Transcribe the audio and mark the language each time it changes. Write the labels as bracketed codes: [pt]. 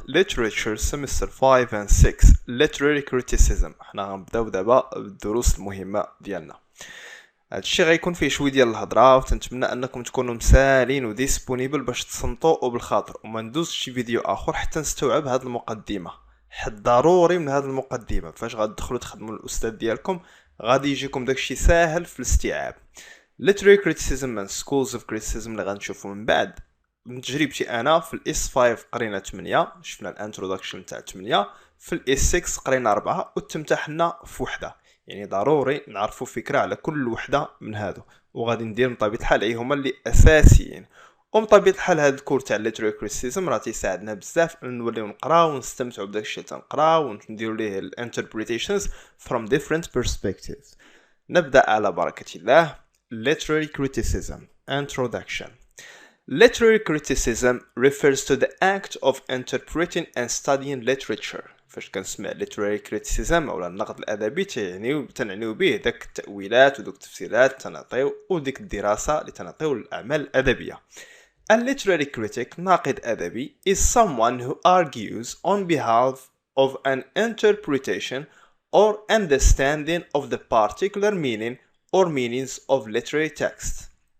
[en] Literature Semester 5 and 6 Literary Criticism. [ar] احنا غنبداو دابا بالدروس المهمة ديالنا. هادشي غيكون فيه شوية ديال الهضرة، وتنتمنى انكم تكونوا مسالين و ديسبونيبل باش تصنتوا وبالخاطر وما ندوزش شي فيديو اخر حتى نستوعب هاد المقدمة. حد ضروري من هاد المقدمة فاش غتدخلوا تخدموا الاستاذ ديالكم غادي يجيكم داكشي ساهل في الاستيعاب. [en] Literary Criticism and Schools of Criticism [ar] اللي غنشوفوا من بعد من تجربتي انا في الاس 5 قرينا 8، شفنا الانتروداكشن تاع 8، في الاس 6 قرينا 4 وتمتحنا في وحده. يعني ضروري نعرفوا فكره على كل وحده من هادو، وغادي ندير من طبيعه الحال اي هما اللي اساسيين. ومن طبيعه الحال هاد الكور تاع الليتري كريتيسيزم راه تيساعدنا بزاف ان نوليو نقراو ونستمتعوا بداكشي اللي تنقراو ونديروا ليه الانتربريتيشنز [en] from different perspectives. [ar] نبدا على بركه الله. Literary criticism. Introduction. [en] Literary criticism refers to the act of interpreting and studying literature. [ar] فاش كنسمع literary criticism أو النقد الأدبي تنعنيو به داك التأويلات ودوك التفسيرات تنعطيو وديك الدراسة اللي تنعطيو للأعمال الأدبية. [en] A literary critic [ar] ناقد أدبي [en] is someone who argues on behalf of an interpretation or understanding of the particular meaning or meanings of literary text.